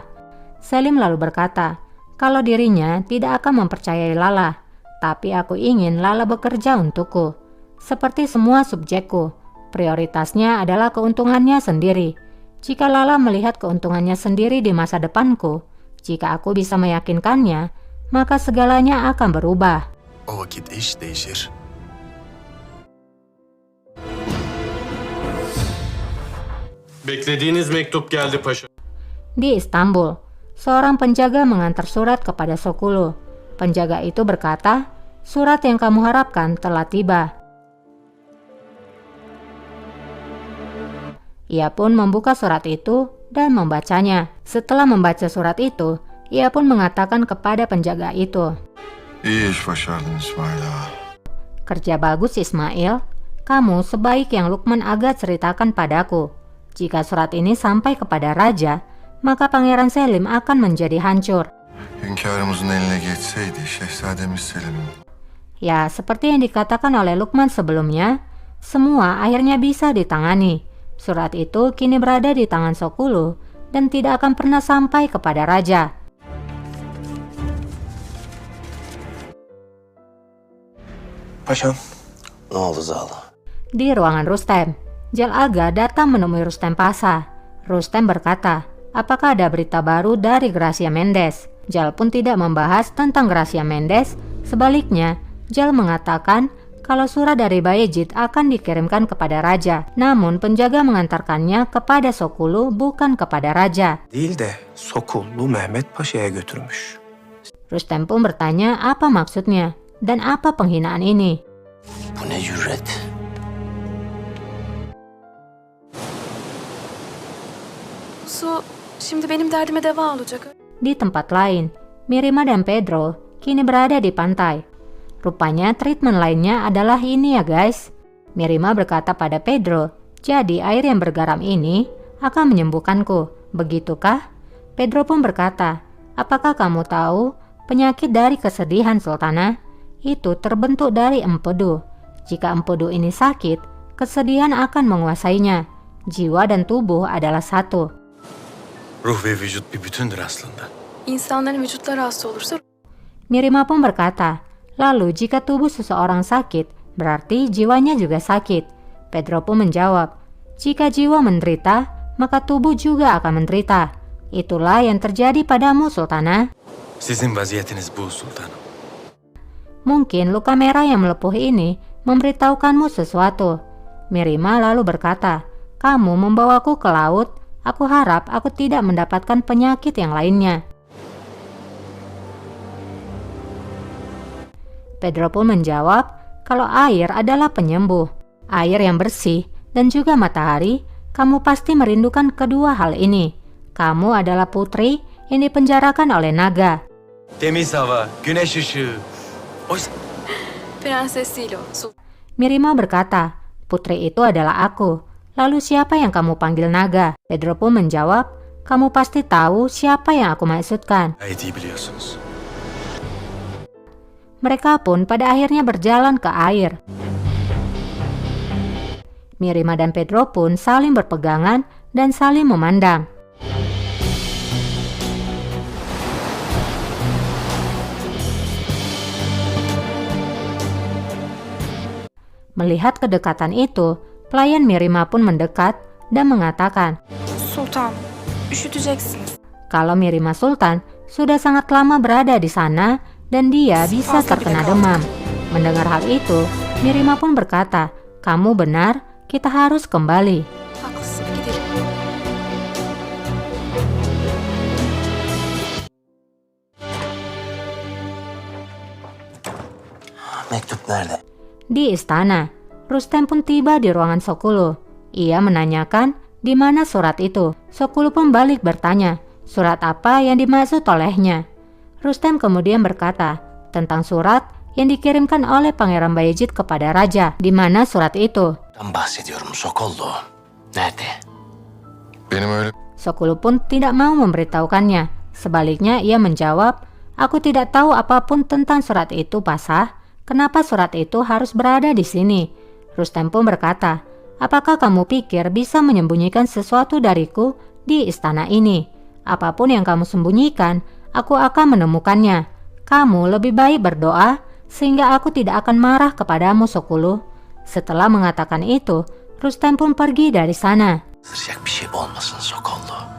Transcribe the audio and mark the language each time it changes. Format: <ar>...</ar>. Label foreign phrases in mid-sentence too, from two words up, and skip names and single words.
<id>Selim lalu berkata, kalau dirinya tidak akan mempercayai Lala, tapi aku ingin Lala bekerja untukku. Seperti semua subjekku, prioritasnya adalah keuntungannya sendiri. Jika Lala melihat keuntungannya sendiri di masa depanku, jika aku bisa meyakinkannya, maka segalanya akan berubah.</id> <tr>O vakit iş değişir. Beklediğiniz mektup geldi paşa.</tr> <id>Di Istanbul, seorang penjaga mengantar surat kepada Sokulu. Penjaga itu berkata, "Surat yang kamu harapkan telah tiba." Ia pun membuka surat itu dan membacanya. Setelah membaca surat itu, ia pun mengatakan kepada penjaga itu,</id> <tr>İyi iş başardın İsmail ağa.</tr> <id>"Kerja bagus Ismail, kamu sebaik yang Lukman Aga ceritakan padaku. Jika surat ini sampai kepada raja, maka Pangeran Selim akan menjadi hancur."</id> <tr>Hünkârımızın eline geçseydi Şehzademiz Selim.</tr> <id>Ya, seperti yang dikatakan oleh Lukman sebelumnya, semua akhirnya bisa ditangani. Surat itu kini berada di tangan Sokulu dan tidak akan pernah sampai kepada raja.</id> <tr>Paşam, Ne oldu Zala?</tr> <id>Di ruangan Rustem, Jal Aga datang menemui Rustem Pasha. Rustem berkata, apakah ada berita baru dari Gracia Mendes? Jal pun tidak membahas tentang Gracia Mendes. Sebaliknya, Jal mengatakan kalau surat dari Bayezid akan dikirimkan kepada raja. Namun penjaga mengantarkannya kepada Sokulu, bukan kepada raja.</id> <tr>değil de Sokullu Mehmet Paşa'ya götürmüş.</tr> <id>Rustem pun bertanya apa maksudnya dan apa penghinaan ini.</id> <tr>Bu ne cüret? Su, şimdi benim derdime deva olacak.</tr> <id>Di tempat lain, Mirima dan Pedro kini berada di pantai. Rupanya treatment lainnya adalah ini ya guys. Mirima berkata pada Pedro, jadi air yang bergaram ini akan menyembuhkanku, begitukah? Pedro pun berkata, apakah kamu tahu penyakit dari kesedihan Sultana? Itu terbentuk dari empedu. Jika empedu ini sakit, kesedihan akan menguasainya. Jiwa dan tubuh adalah satu.</id> <tr>Ruh ve vücut bir bütündür aslında. İnsanların vücutları hasta olursa</tr> <id>Mirima pun berkata, lalu jika tubuh seseorang sakit, berarti jiwanya juga sakit. Pedro pun menjawab, jika jiwa menderita, maka tubuh juga akan menderita. Itulah yang terjadi padamu, Sultana.</id> <tr>Sizin vaziyetiniz bu sultanım.</tr> <id>Mungkin luka merah yang melepuh ini memberitahukanmu sesuatu. Mirima lalu berkata, kamu membawaku ke laut, aku harap aku tidak mendapatkan penyakit yang lainnya. Pedro pun menjawab kalau air adalah penyembuh, air yang bersih dan juga matahari. Kamu pasti merindukan kedua hal ini. Kamu adalah putri yang dipenjarakan oleh naga.</id> <tr>Temiz hava, güneş ışığı. Prenses değil o.</tr> <id>Mirima berkata, putri itu adalah aku. Lalu siapa yang kamu panggil naga? Pedro pun menjawab, kamu pasti tahu siapa yang aku maksudkan.</id> <tr>Gayet iyi biliyorsunuz.</tr> <id>Mereka pun pada akhirnya berjalan ke air. Mirima dan Pedro pun saling berpegangan dan saling memandang. Melihat kedekatan itu, pelayan Mirima pun mendekat dan mengatakan,</id> <tr>Sultan, üşüteceksiniz.</tr> <id>kalau Mirima Sultan sudah sangat lama berada di sana dan dia bisa terkena demam. Mendengar hal itu, Mirima pun berkata, kamu benar, kita harus kembali.</id> <tr>Haklısın, gidelim. Mektup nerede?</tr> <id>Di istana, Rustem pun tiba di ruangan Sokulu. Ia menanyakan di mana surat itu. Sokulu pun balik bertanya, surat apa yang dimaksud olehnya. Rustem kemudian berkata tentang surat yang dikirimkan oleh Pangeran Bayezid kepada raja. Di mana surat itu?</id> <tr>Ben bahsediyorum Sokollu. Nerede? Benim öyle</tr> <id>Sokulu pun tidak mau memberitahukannya. Sebaliknya ia menjawab, aku tidak tahu apapun tentang surat itu, Pasha. Kenapa surat itu harus berada di sini? Rustem pun berkata, apakah kamu pikir bisa menyembunyikan sesuatu dariku di istana ini? Apapun yang kamu sembunyikan, aku akan menemukannya. Kamu lebih baik berdoa sehingga aku tidak akan marah kepadamu, Sokulu. Setelah mengatakan itu, Rustem pun pergi dari sana.</id> <tr>Sıcak bir şey olmasın Sokollu.</tr>